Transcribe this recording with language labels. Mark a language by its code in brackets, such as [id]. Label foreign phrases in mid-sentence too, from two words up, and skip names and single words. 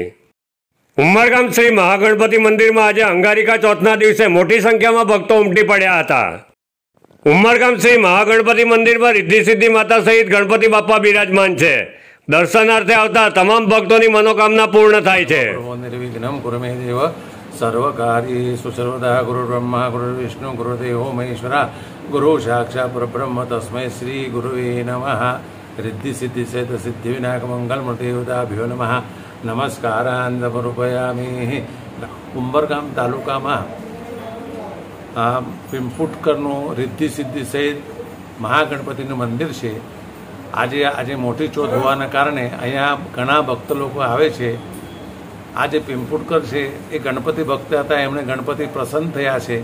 [gu] ઉમરગામ શ્રી મહાગણપતિ મંદિરમાં આજે અંગારિકા ચોથના દિવસે મોટી સંખ્યામાં ભક્તો ઉમટી પડ્યા હતા। ઉમરગામ શ્રી મહાગણપતિ મંદિરમાં રિદ્ધિ સિદ્ધિ માતા સહિત ગણપતિ બાપા બિરાજમાન છે। દર્શનાર્થે આવતા તમામ ભક્તોની મનોકામના પૂર્ણ થાય છે। [sa] सर्वकार्येषु सर्वदा गुरुर्ब्रह्मा गुरुर्विष्णु गुरुदेवो महेश्वरा गुरु साक्षात् परब्रह्म तस्मै श्री गुरुवे नमः। रिद्धि सिद्धि सहित सिद्धि विनायक मंगल मूर्तिदेवताभ्यो नमः। नमस्कारांदरूपयामी। [gu] उमरगाम तालुकाમાં પિંપુટકરનું રિદ્ધિ સિદ્ધિ સહિત મહાગણપતિનું મંદિર છે। આજે મોટી ચોથ હોવાના કારણે અહીંયા ઘણા ભક્ત લોકો આવે છે। આજે પિંપુટકર છે એ ગણપતિ ભક્ત હતા, એમણે ગણપતિ પ્રસન્ન થયા છે।